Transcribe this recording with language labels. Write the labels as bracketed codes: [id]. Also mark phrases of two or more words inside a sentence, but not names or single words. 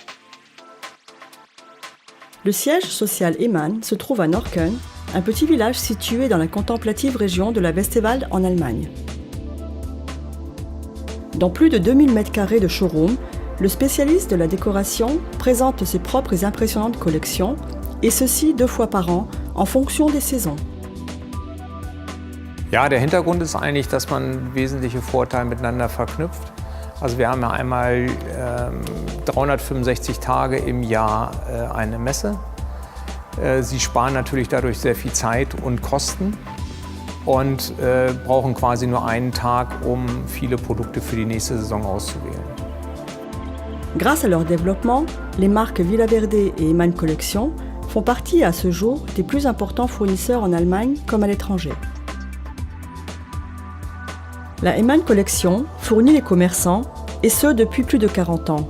[fr] Le siège social Eman se trouve à Norken, un petit village situé dans la contemplative région de la Westewald en Allemagne. Dans plus de 2000 m² de showroom, le spécialiste de la décoration présente ses propres et impressionnantes collections, et ceci 2 fois par an, en fonction des saisons. [de] Ja, der Hintergrund ist eigentlich, dass man wesentliche Vorteile miteinander verknüpft. Also wir haben ja einmal 365 Tage im Jahr eine Messe. Sie sparen natürlich dadurch sehr viel Zeit und Kosten und brauchen quasi nur einen Tag, um viele Produkte für die nächste Saison auszuwählen. [fr] Grâce à leur développement, les marques Villaverde et Eman Collection font partie à ce jour des plus importants fournisseurs en Allemagne comme à l'étranger. La Eman Collection fournit les commerçants, et ce depuis plus de 40 ans.